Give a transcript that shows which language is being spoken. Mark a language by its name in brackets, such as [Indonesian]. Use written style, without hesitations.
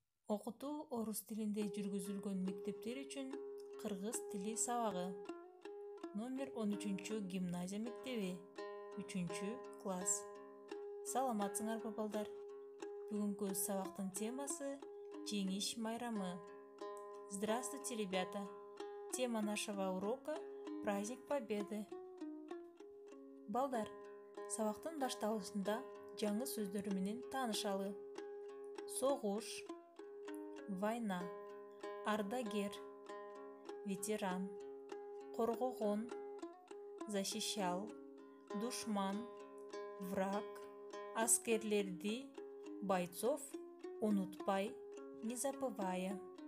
[Kyrgyz] Окутуу орус тилинде жүргүзүлгөн мектептер үчүн кыргыз тили сабагы. Номер 13 гимназия мектеби, 3-класс. Саламатсыңарбы балдар? Бүгүнкү сабактын темасы жеңиш майрамы. [Russian] Здравствуйте, ребята! Тема нашего урока – праздник Победы. [Kyrgyz] Балдар, сабактын башталышында жаңы сөздөр менен таанышалы. Согуш, [Russian] война, [Kyrgyz] ардагер, ветеран, коргогон, [Russian] защищал, [Kyrgyz] душман, [Russian] враг, [Kyrgyz] аскерлерди, [Russian] бойцов [Kyrgyz] унутпай, [Russian] не забывая.